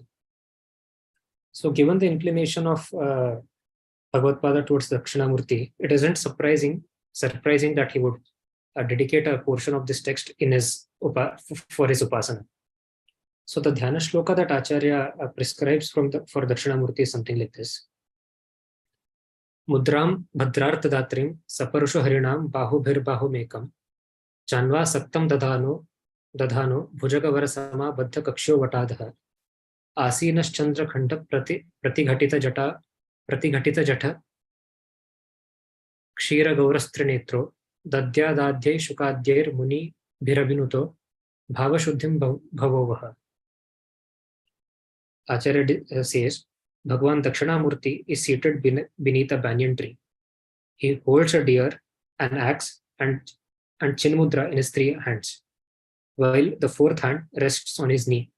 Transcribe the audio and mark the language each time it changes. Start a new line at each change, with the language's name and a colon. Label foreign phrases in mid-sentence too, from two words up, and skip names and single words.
English: So given the inclination of Bhagavadpada towards Dakshinamurti, it isn't surprising that he would dedicate a portion of this text in his for his Upasana. So the
Sanskrit: Dhyana Shloka
English: that Acharya prescribes for Dakshinamurti is something like this.
Sanskrit: Mudram Bhadrarthadatrim Saparusho Harinam Bahubhir Bahumekam Chanva Saktam Dadhano Bhujagavara Sama Baddha Kaksho Vatadha Asinas Chandra Khanda Pratighatita Jata Kshira Gaurastrinetro Dadya Dadhyai Shukadyair Muni Bhirabinuto Bhavashuddhim Bhavovaha.
English: Acharya says, Bhagavan Dakshinamurti is seated beneath a banyan tree. He holds a deer, an axe, and Chinmudra in his three hands, while the fourth hand rests on his knee.